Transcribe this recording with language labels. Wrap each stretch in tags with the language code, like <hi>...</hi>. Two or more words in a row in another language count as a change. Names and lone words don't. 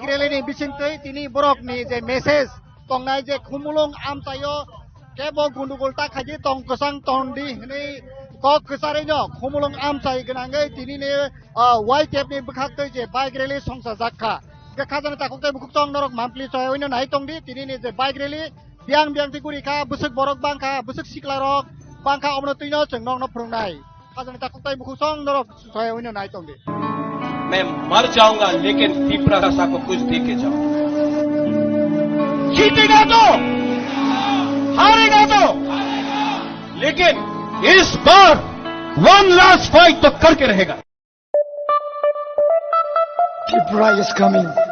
<trp>रेली नि बिसिंतै तिनि बरकनि जे मेसेज तंनाय जे खुमलंग आमसायो केबो गुन्दुगल ताखाजि तंग कसं तंदि हनै कक कसारैनो खुमलंग आमसाय गनांगै तिनिने वाइ टेपनि बखाक्तै जे</trp> <en>bike rally</en> <trp>संसा जाखा के खाजानि ताखुक बुकुक तंग नरक मामप्लि सयनो नाय तंदि तिनिने जे</trp> <en>bike rally</en> <trp>बियां ति गुरिखा बुसक बरक बांखा बुसक सिक्ला रक बांखा अमनो तैनो जोंनो न फुंनाय खाजानि ताखुक बुकुक तंग नरक सयनो नाय तंदि</trp> <hi>मैं मर जाऊंगा लेकिन पिपरा रसा को कुछ दे के जाऊंगा जीतेगा तो हारेगा तो लेकिन इस बार</hi> <en>one last fight</en> <hi>तो करके रहेगा</hi> <en>Tripura is coming.</en>